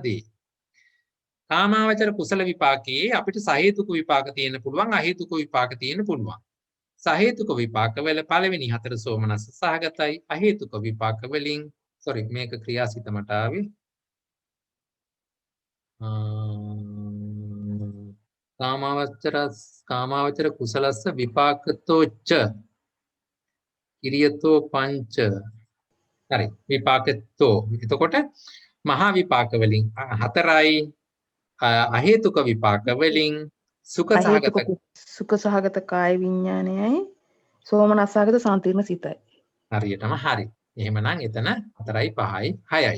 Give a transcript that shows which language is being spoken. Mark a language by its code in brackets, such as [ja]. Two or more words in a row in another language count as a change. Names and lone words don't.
[si] කාමාවචර කුසල විපාකයේ අපිට සහේතුක විපාක තියෙන්න පුළුවන්, අහේතුක විපාක තියෙන්න පුළුවන්. සහේතුක විපාක වල පළවෙනි හතර සෝමනස්ස සහගතයි. අහේතුක විපාක වලින් මේක ක්‍රියාසිත මට ආවේ. [pi] කාමාවචර කුසලස්ස විපාකතෝ ච කිරියතෝ පංච. [si] හරි විපාකතෝ. එතකොට මහා විපාක වලින් හතරයි, අහේතුක විපාක වලින් සුඛ සහගත කාය විඥානයයි සෝමනස්ස සහගත සාන්තිර්ණ සිතයි. හරියටම හරි. එහෙමනම් එතන 4යි 5යි 6යි.